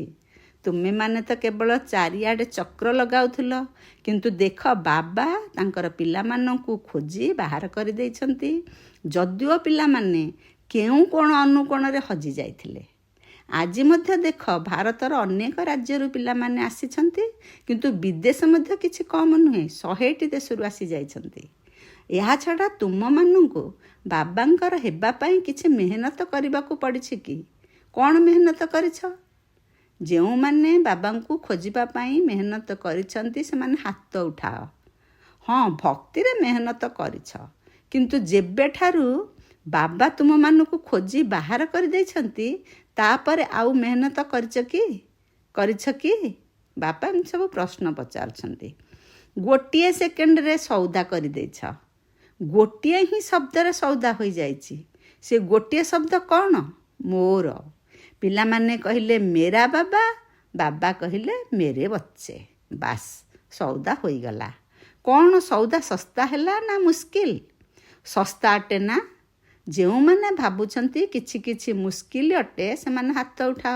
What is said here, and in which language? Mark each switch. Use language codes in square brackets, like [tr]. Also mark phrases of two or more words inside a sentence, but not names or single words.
[or] ତୁମେ ମାନେ ତ କେବଳ ଚାରିଆଡ଼େ ଚକ୍ର ଲଗାଉଥିଲ, କିନ୍ତୁ ଦେଖ ବାବା ତାଙ୍କର ପିଲାମାନଙ୍କୁ ଖୋଜି ବାହାର କରି ଦେଇଛନ୍ତି। ଯଦିଓ ପିଲାମାନେ କେଉଁ କୋଣ ଅନୁକୋଣରେ ହଜି ଯାଇଥିଲେ। ଆଜି ମଧ୍ୟ ଦେଖ ଭାରତର ଅନେକ ରାଜ୍ୟରୁ ପିଲାମାନେ ଆସିଛନ୍ତି, କିନ୍ତୁ ବିଦେଶ ମଧ୍ୟ କିଛି କମ୍ ନୁହେଁ 100ଟି ଦେଶରୁ ଆସି ଯାଇଛନ୍ତି। ଏହା ଛଡ଼ା ତୁମମାନଙ୍କୁ ବାବାଙ୍କର ହେବା ପାଇଁ କିଛି ମେହନତ କରିବାକୁ ପଡ଼ିଛି କି? କ'ଣ ମେହନତ କରିଛ? ଯେଉଁମାନେ ବାବାଙ୍କୁ ଖୋଜିବା ପାଇଁ ମେହନତ କରିଛନ୍ତି ସେମାନେ ହାତ ଉଠାଅ। ହଁ, ଭକ୍ତିରେ ମେହନତ କରିଛ, କିନ୍ତୁ ଯେବେଠାରୁ ବାବା ତୁମମାନଙ୍କୁ ଖୋଜି ବାହାର କରିଦେଇଛନ୍ତି ତାପରେ ଆଉ ମେହନତ କରିଛ କି? ବାପା ଏମିତି ସବୁ ପ୍ରଶ୍ନ ପଚାରୁଛନ୍ତି। ଗୋଟିଏ ସେକେଣ୍ଡରେ ସୌଦା କରିଦେଇଛ। ଗୋଟେ ହି ଶବ୍ଦର ସୌଦା ହୋ ଯାଇଏ। ସେ ଗୋଟେ ଶବ୍ଦ କଉଣ? ମୋର। ପିଲାମାନେ କହିଲେ [hi] मेरा बाबा, [or] ବାବା କହିଲେ [hi] मेरे बच्चे। [or] ବାସ୍, ସଉଦା ହୋଇଗଲା। କ'ଣ ସଉଦା ଶସ୍ତା ହେଲା ନା ମୁସ୍କିଲ? ଶସ୍ତା ଅଟେ ନା? ଯେଉଁମାନେ ଭାବୁଛନ୍ତି କିଛି କିଛି ମୁସ୍କିଲ ଅଟେ ସେମାନେ ହାତ ଉଠାଅ।